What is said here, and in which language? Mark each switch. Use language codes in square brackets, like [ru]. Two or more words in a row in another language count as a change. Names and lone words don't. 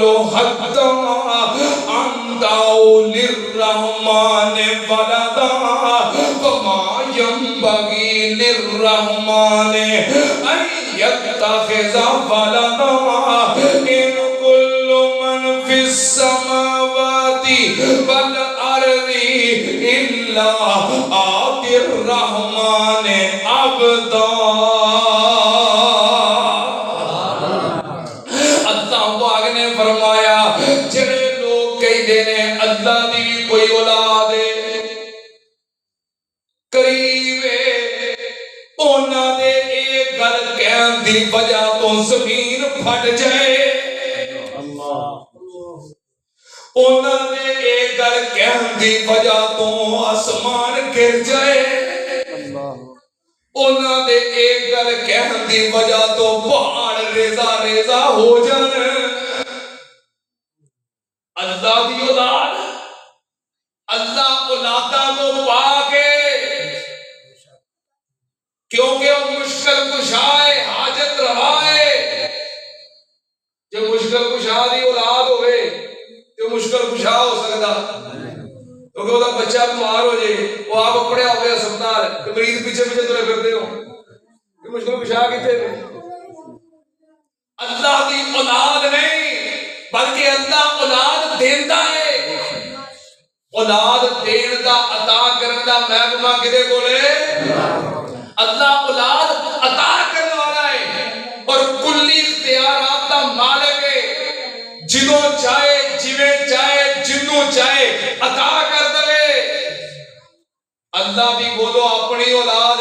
[ar] هَدًّا أَن دَعَوْا لِلرَّحْمَنِ وَلَدًا وَمَا يَنبَغِي لِلرَّحْمَنِ أَن يَتَّخِذَ وَلَدًا إِنْ كُلُّ مَنْ فِي السَّمَاوَاتِ وَالْأَرْضِ إِلَّا آتِي الرَّحْمَنِ عَبْدًا۔ [pa] اللہ پاک نے فرمایا جڑے لوگ کہتے ہیں اللہ دی کوئی اولاد ہے، قریب ہے، انہاں دے ایک گل کہن دی وجہ تو زمین پھٹ جائے، انہاں دے ایک گل کہن دی وجہ تو آسمان گر جائے، انہاں دے ایک گل کہن دی وجہ تو پہاڑ ریزہ ریزہ ہو جانے۔ اللہ دی اولاد، اللہ اولادہ تو پاک ہے، کیونکہ وہ مشکل کشا ہے، حاجت روا ہے۔ جو مشکل کشا دی اولاد ہوئے تو مشکل کشا ہو سکتا، کیونکہ وہ بچہ بیمار ہو جائے، وہ آپ پڑھیا ہوئے ہسپتال تو مریض پیچھے پیچھے ترے پھرتے ہو، یہ مشکل کشا کتنے ہیں؟ اللہ دی اولاد نہیں بلکہ اللہ اولاد دیندا ہے۔ اولاد دین دا عطا کرن دا محکمہ کدے کولے؟ اللہ اولاد عطا کرنے والا ہے اور کلی اختیارات دا مالک ہے، جنوں چاہے جویں چاہے جنوں چاہے عطا کر دے۔ اللہ دی بولو اپنی اولاد۔